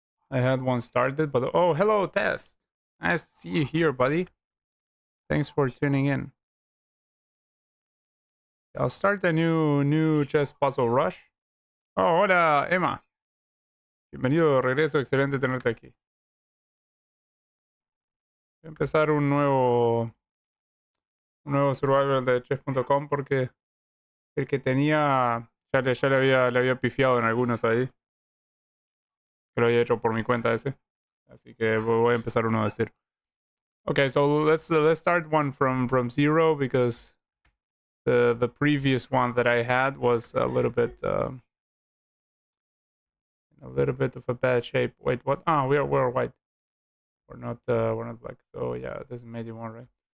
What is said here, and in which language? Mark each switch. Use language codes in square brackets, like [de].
[en] I had one started, but oh hello Test. Nice to see you here, buddy. Thanks for tuning in. I'll start a new chess puzzle rush. [es] Oh, hola Emma. Bienvenido de regreso, excelente tenerte aquí. Voy a empezar un nuevo survival de chess.com porque el que tenía ya le había pifiado en algunos ahí, que lo había hecho por mi cuenta ese. Así que voy a empezar uno de cero. [en] Okay, so let's start one from zero because the previous one that I had was a little bit of a bad shape. Wait, what? Ah, we're white. We're not black. So yeah, this is maybe one, right?